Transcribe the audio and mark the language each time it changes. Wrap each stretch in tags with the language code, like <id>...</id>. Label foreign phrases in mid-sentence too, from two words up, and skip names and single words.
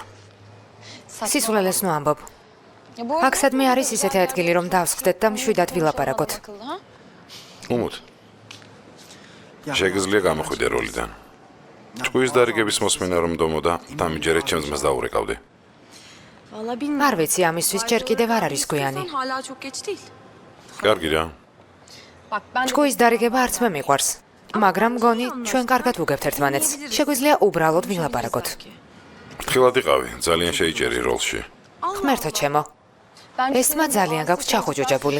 <ka>სისულელეს ნუ ამბობ. აქ სადმე არის ისეთი ადგილი, რომ დავსხდეთ და მშვიდად ვილაპარაკოთ. უმუთ. შეგიძლია გამოხვიდე როლიდან. ჭკუის დარიგების მოსმენა რომ დომოდა, დამიჯერეთ ჩემს მას დაურეკავდი.</ka> <tr>Vallahi bilmiyorum.</tr> <ka>არ ვიცი, ამისთვის ჯერ კიდევ არ არის გვიანი.</ka> <tr>Hala çok geç değil.</tr> <ka>კარგი რა.</ka> <tr>Bak ben</tr> <ka>ჭკუის დარიგება არც მე მიყვარს. მაგრამ მგონი, ჩვენ კარგად ვუგებთ ერთმანეთს. შეგვიძლია უბრალოდ ვილაპარაკოთ. ფრთხილად იყავი, ძალიან შეიჭერი როლში. ღმერთო ჩემო. ეს თმა ძალიან გაქვს ჩახუჯუჯებული.</ka>